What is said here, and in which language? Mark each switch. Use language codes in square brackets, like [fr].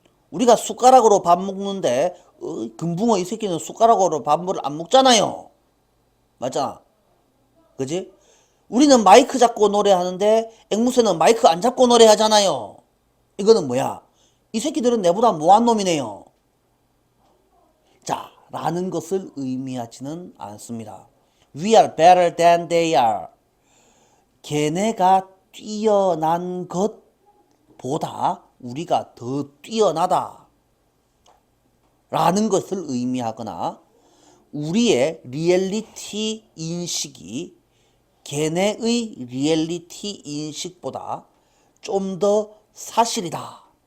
[ko] 우리가 숟가락으로 밥 먹는데 금붕어 이 새끼는 숟가락으로 밥을 안 먹잖아요. 맞잖아. 그지? 우리는 마이크 잡고 노래하는데 앵무새는 마이크 안 잡고 노래하잖아요. 이거는 뭐야? 이 새끼들은 내보다 뭐한 놈이네요. 자, 라는 것을 의미하지는 않습니다. [en] We are better than they are. [ko] 걔네가 뛰어난 것보다 우리가 더 뛰어나다. 라는 것을 의미하거나 우리의 리얼리티 인식이 걔네의 리얼리티 인식보다 좀 더 사실이다.